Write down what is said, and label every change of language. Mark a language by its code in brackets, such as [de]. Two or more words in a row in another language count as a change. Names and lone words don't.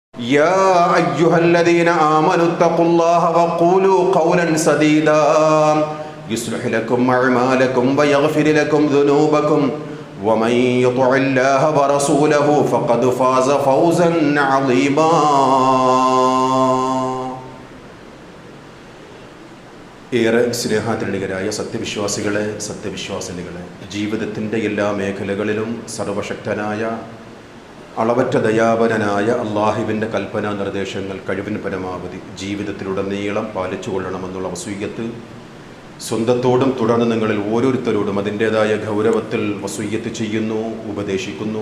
[ar] يا أيها الذين آمنوا اتقوا الله وقولوا قولا سديدا يصلح لكم أعمالكم ويغفر لكم ذنوبكم ومن يطع الله ورسوله فقد فاز فوزا عظيما. [ml] ഏറെ സ്നേഹാദരണീയരായ സത്യവിശ്വാസിനികളെ, ജീവിതത്തിൻ്റെ എല്ലാ മേഖലകളിലും സർവശക്തനായ അളവറ്റ ദയാപരനായ അള്ളാഹുവിൻ്റെ കൽപ്പനാ നിർദ്ദേശങ്ങൾ കഴിവിന് പരമാവധി ജീവിതത്തിലുടനീളം പാലിച്ചു കൊള്ളണമെന്നുള്ള വസൂയ്യത്ത് സ്വന്തത്തോടും തുടർന്ന് നിങ്ങളിൽ ഓരോരുത്തരോടും അതിൻ്റേതായ ഗൗരവത്തിൽ വസൂയ്യത്ത് ചെയ്യുന്നു, ഉപദേശിക്കുന്നു.